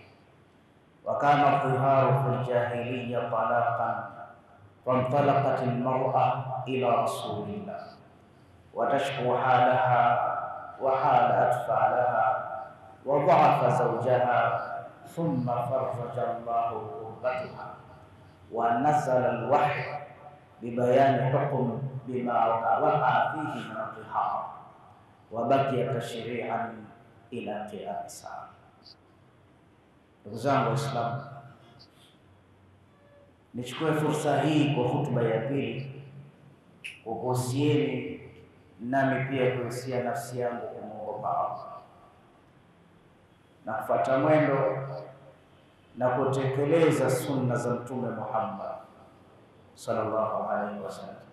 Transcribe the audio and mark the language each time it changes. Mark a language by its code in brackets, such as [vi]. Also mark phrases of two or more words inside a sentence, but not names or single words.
[ar] وكان الظهار في الجاهلية طلاقا، فانطلقت المرأة إلى رسول الله وتشكو حالها وحال أطفالها وضعف زوجها، ثم فرج الله كربتها ونزل الوحي ببيان حكم بما وقع فيه من الظهار وبقي تشريعا إلى قيام الساعة. [sw] Ndugu zangu Waislamu, nichukue fursa hii kwa hutuba ya pili kukuhusieni nami pia kuhusia nafsi yangu kumwogopa Allah na kufuata mwendo na kutekeleza sunna za Mtume Muhammad [ar] صلى الله عليه وسلم.